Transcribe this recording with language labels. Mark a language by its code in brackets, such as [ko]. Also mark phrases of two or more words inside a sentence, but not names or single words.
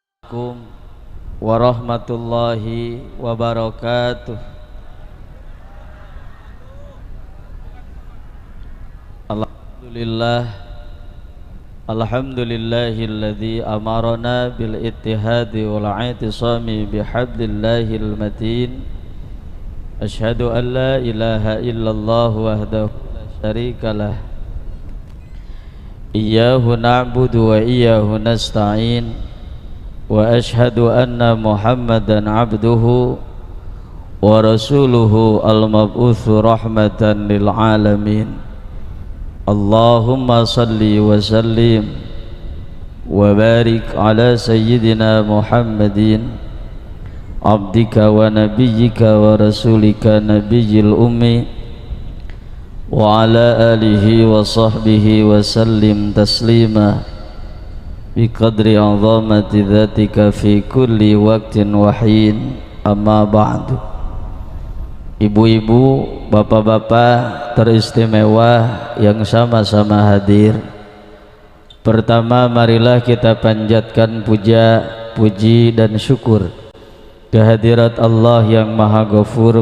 [ar] السلام عليكم ورحمة الله وبركاته. الحمد لله الذي أمرنا بالاتحاد والاعتصام بحبل الله المتين. أشهد أن لا إله إلا الله وحده لا شريك له. إياه نعبد وإياه نستعين. وأشهد أن محمدا عبده ورسوله المبعوث رحمة للعالمين. اللهم صل وسلم وبارك على سيدنا محمد عبدك ونبيك ورسولك النبي الأمي وعلى آله وصحبه وسلم تسليما بقدر عظمة ذاتك في كل وقت وحين. أما بعد. [id] Ibu-ibu, bapak-bapak teristimewa yang sama-sama hadir, pertama marilah kita panjatkan puja, puji dan syukur kehadirat Allah yang Maha Ghafur.